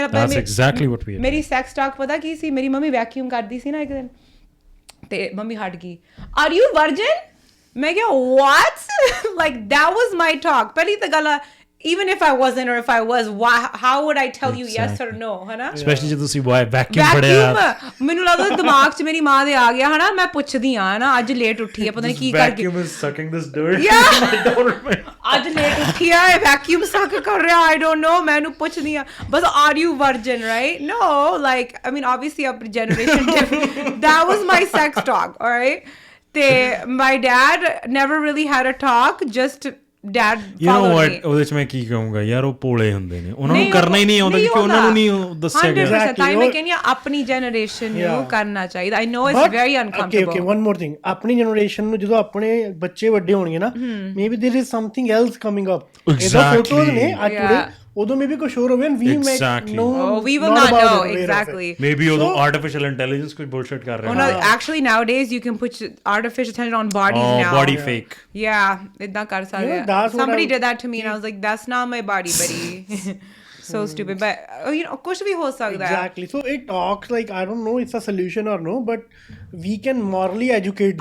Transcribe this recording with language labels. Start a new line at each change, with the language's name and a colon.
English: that's exactly what we ਮੇਰੀ sex talk ਪਤਾ ਕੀ ਸੀ
Punjabi: ਮੇਰੀ ਮੰਮੀ ਵੈਕਿਊਮ ਕਰਦੀ ਸੀ ਨਾ ਇੱਕ ਦਿਨ ਤੇ ਮੰਮੀ ਹਟ ਗਈ
English: are you virgin ਮੈਂ ਕਿਹਾ what like that was my talk ਪਹਿਲੀ ਤਾਂ ਗੱਲ even if I wasn't or if I was how would I tell you yes or no ਹਨਾ
Punjabi: especially ਜੇ ਤੁਸੀਂ vacuum ਫੜਿਆ ਮੈਨੂੰ ਲੱਗਦਾ ਦਿਮਾਗ 'ਚ ਮੇਰੀ ਮਾਂ ਦੇ ਆ ਗਿਆ ਹਨਾ ਮੈਂ ਪੁੱਛਦੀ ਆ ਨਾ ਅੱਜ ਲੇਟ ਉੱਠੀ ਆ ਪਤਾ ਨਹੀਂ ਕੀ ਕਰਕੇ
English: vacuum is sucking this dirt
Punjabi: ਅੱਜ ਲੇਟ ਉੱਠੀ ਆ
English: vacuum suck ਕਰ ਰਿਹਾ I don't know ਮੈਨੂੰ ਪੁੱਛਦੀ ਆ ਬਸ are you virgin right no like I mean obviously our generation that was my sex talk all right my dad never really had a talk just dad you know followed what me.
Punjabi: ਉਹਦੇ ਚ ਮੈਂ ਕੀ ਕਹੂੰਗਾ ਯਾਰ ਉਹ ਭੋਲੇ ਹੁੰਦੇ ਨੇ ਉਹਨਾਂ ਨੂੰ ਕਰਨਾ ਹੀ ਨਹੀਂ ਆਉਂਦਾ ਕਿਉਂਕਿ ਉਹਨਾਂ ਨੂੰ ਨਹੀਂ ਦੱਸਿਆ ਗਿਆ 100% ਤਾਂ ਮੈਂ ਕਹਿੰਦੀ ਆਪਣੀ ਜਨਰੇਸ਼ਨ ਨੂੰ ਕਰਨਾ ਚਾਹੀਦਾ
English: I know it's very uncomfortable.
Punjabi: okay one more thing ਆਪਣੀ ਜਨਰੇਸ਼ਨ ਨੂੰ ਜਦੋਂ ਆਪਣੇ ਬੱਚੇ ਵੱਡੇ ਹੋਣਗੇ ਨਾ
English: maybe there is something else coming up
Punjabi: ਇਹਦਾ ਫੋਟੋਜ਼ ਨੇ ਅੱਜ ਉਦੋਂ ਮੇਬੀ ਕੁਝ ਹੋਰ ਹੋਵੇ and we might know
English: we will not know exactly maybe ਉਦੋਂ artificial intelligence ਕੁਝ bullshit ਕਰ ਰਿਹਾ ਹੈ actually nowadays you can put artificial intelligence on bodies now body fake yeah ਇਦਾਂ ਕਰ ਸਕਦੇ ਆ somebody did that to me and I was like that's not my body buddy so stupid but you know
Hindi: kuch bhi ho sakta hai
English: exactly so it talks like I don't know it's a solution or no but we can morally educate them